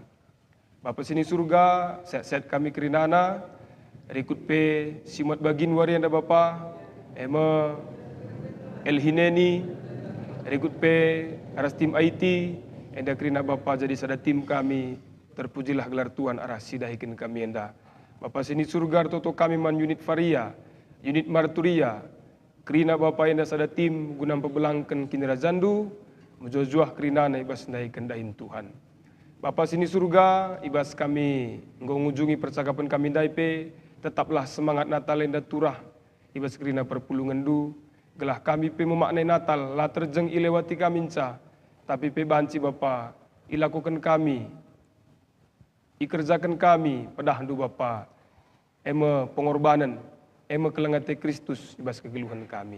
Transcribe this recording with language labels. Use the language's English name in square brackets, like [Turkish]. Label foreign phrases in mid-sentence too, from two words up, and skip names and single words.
[Batak Karo] Bapa sini surga, sehat-sehat kami kerinana, rikut pe simat bagin warianda Bapa, Elhineni, rikut pe aras tim IT, enda kerina Bapa jadi sada tim kami, terpujilah gelar Tuhan arah sidahikin kami enda. Bapa sini surga toto kami man unit Varia, unit Marturia, kerina Bapa enda sada tim guna pebelangkan kinera zandu, mujojuah kerina na ibas dahikan dahin Tuhan. Bapa sini surga, ibas kami ngunjungi percakapan kami daipe, tetaplah semangat Natal enda turah, ibas kerina perpulungan du, gelah kami pe memaknai Natal, lah terjeng ilewati kami ca, tapi pe banci Bapa, ilakukan kami, ikerjakan kami, pedah du Bapa, pengorbanan, kelengate Kristus, ibas kegeluhan kami.